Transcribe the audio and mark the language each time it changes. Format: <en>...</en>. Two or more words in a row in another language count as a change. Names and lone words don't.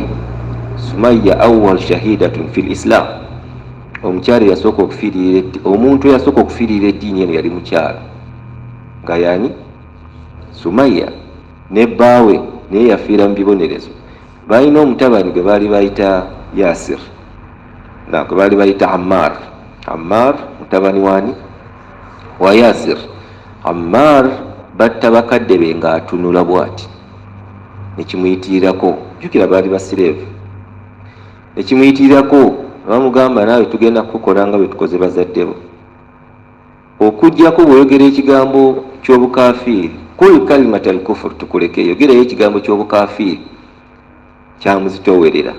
<lg>Sumaya</lg> <ar>أول شهيدة في الإسلام,</ar> <lg>omukyala yasooka okufiirira omuntu eyasooka okufiirira eddiini eno yali mukyala nga yani Sumaya ne bbaawe naye yafiira mu bibonerezo. Balina omutabani gwe baali bayita Yasir gwe baali bayita Ammar mutabani wani wa Yasir. Ammar batta bakadde be ng'atunula bw'ati, nekimuyitirirako. Jjukira baali basireevu. Nekimuyitirirako bamugamba naawe tugenda kukola nga bwe tukoze bazadde bo, okuggyako bw'oyogera ekigambo ky'obukafiiri</lg> <ar>قل كلمة الكفر,</ar> <lg>tukuleke yogerayo ekigambo ky'obukafiiri kyamuzitoowerera.</lg>